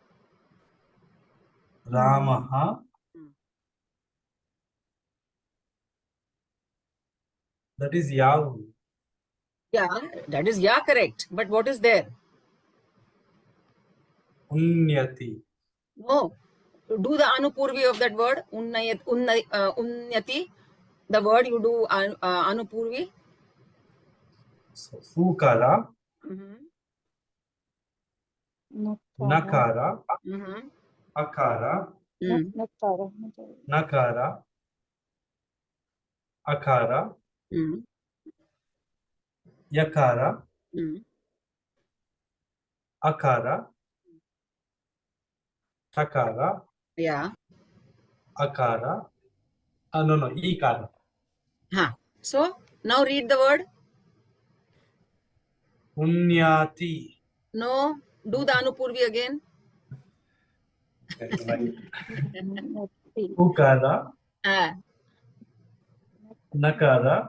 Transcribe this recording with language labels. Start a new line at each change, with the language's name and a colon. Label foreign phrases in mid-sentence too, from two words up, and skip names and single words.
English: Ramaha. That is Yahoo. Yeah, that is yeah, correct. But what is there? Unyati. No. Do the anupurvi of that word. Unyati. The word you do anupurvi. So, Sukara, Mm-hmm. Nakara, Mm-hmm. Akara, Mm. Nakara, Akara, Mm. Yakara, Mm. Akara, Takara, Yeah. Akara. No, Ikara. Huh. So now read the word. Unyati. No. Do the anupurvi again. Right. Ukara, Ah. Nakara,